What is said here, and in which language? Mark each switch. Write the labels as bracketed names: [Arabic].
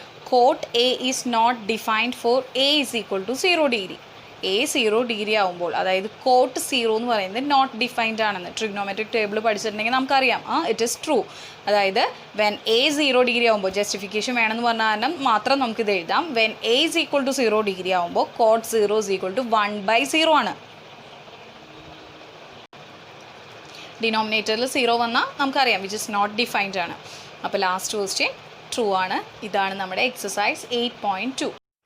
[English] Cot A is not defined for A is equal to 0 degree. [Malayalam] A 0 degree ആകുമ്പോൾ, അതായത് coat 0 എന്ന് പറയുന്നത് not defined ആണെന്ന് trigonometric table പഠിച്ചിട്ടുണ്ടെങ്കിൽ നമുക്കറിയാം. [English] It is true. [Malayalam] അതായത് വെൻ A 0 ഡിഗ്രി ആകുമ്പോൾ, ജസ്റ്റിഫിക്കേഷൻ വേണമെന്ന് പറഞ്ഞ കാരണം മാത്രം നമുക്കിത് എഴുതാം. When A is equal to 0 degree ആകുമ്പോൾ കോട്ട് 0 is equal to 1/0 ആണ്. ഡിനോമിനേറ്ററിൽ 0 വന്നാൽ നമുക്കറിയാം [English] which is not defined [Malayalam] ആണ്. അപ്പോൾ ലാസ്റ്റ് ക്വസ്റ്റ്യൻ ട്രൂ ആണ്. ഇതാണ് നമ്മുടെ എക്സസൈസ് 8.2.